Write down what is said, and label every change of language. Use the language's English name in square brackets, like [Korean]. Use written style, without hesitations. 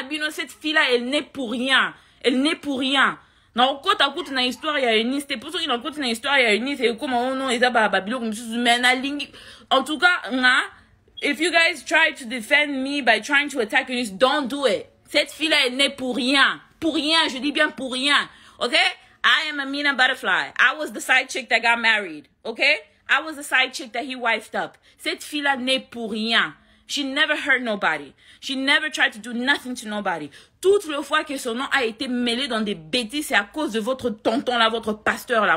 [French] Cette fille-là, elle n'est pour rien. Elle n'est pour rien. Non, quand tu écoutes une histoire, il y a une liste. Pour ceux qui écoutent une histoire, il y a une liste. Et comment on non, ils en tout cas, [English] if you guys try to defend me by trying to attack me, don't do it. [French] Cette fille-là, elle n'est pour rien. Pour rien, je dis bien pour rien. [English] Okay? I am Amina Butterfly. I was the side chick that got married. Okay? I was the side chick that he wifed up. [French] Cette fille-là n'est pour rien. [English] She never hurt nobody. She never tried to do nothing to nobody. [French] Toutes les fois que son nom a été mêlé dans des bêtises, c'est à cause de votre tonton là, votre pasteur là.